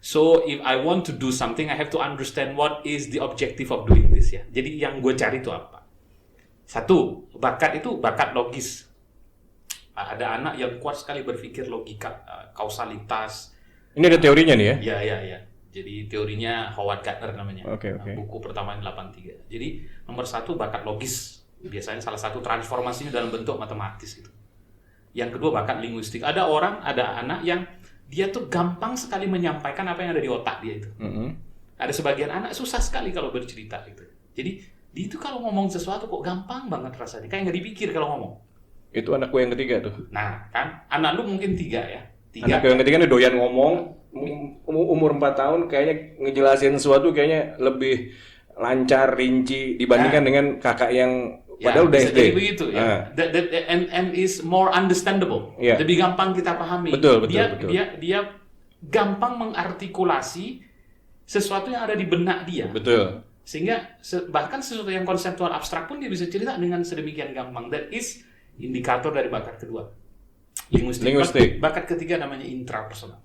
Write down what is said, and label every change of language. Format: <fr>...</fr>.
<en>So if I want to do something, I have to understand what is the objective of doing this ya.</en> <id>Jadi yang gue cari itu apa? Satu, bakat itu bakat logis. Ada anak yang kuat sekali berpikir logika, kausalitas. Ini ada teorinya nih ya? Iya. Jadi teorinya Howard Gardner namanya. Buku pertama 83. Jadi nomor satu bakat logis. Biasanya salah satu transformasinya dalam bentuk matematis gitu. Yang kedua bakat linguistik. Ada anak yang dia tuh gampang sekali menyampaikan apa yang ada di otak dia itu. Ada sebagian anak susah sekali kalau bercerita gitu. Jadi dia itu kalau ngomong sesuatu kok gampang banget rasanya, kayak nggak dipikir kalau ngomong. Itu anak gue yang ketiga tuh. Nah kan, anak lu mungkin 3 ya. Anak gue yang ketiga nih doyan ngomong, umur 4 tahun kayaknya ngejelasin sesuatu kayaknya lebih lancar, rinci dibandingkan dengan kakak yang Padahal udah bisa SD. jadi begitu ya.</id> <en>And is more understandable. Yeah.</en> <id>Lebih gampang kita pahami. Betul. Dia gampang mengartikulasi sesuatu yang ada di benak dia. Betul. Sehingga bahkan sesuatu yang konseptual abstrak pun dia bisa cerita dengan sedemikian gampang.</id> <en>That is</en> <id>indikator dari bakat kedua. Linguistik. Bakat ketiga namanya intrapersonal.</id>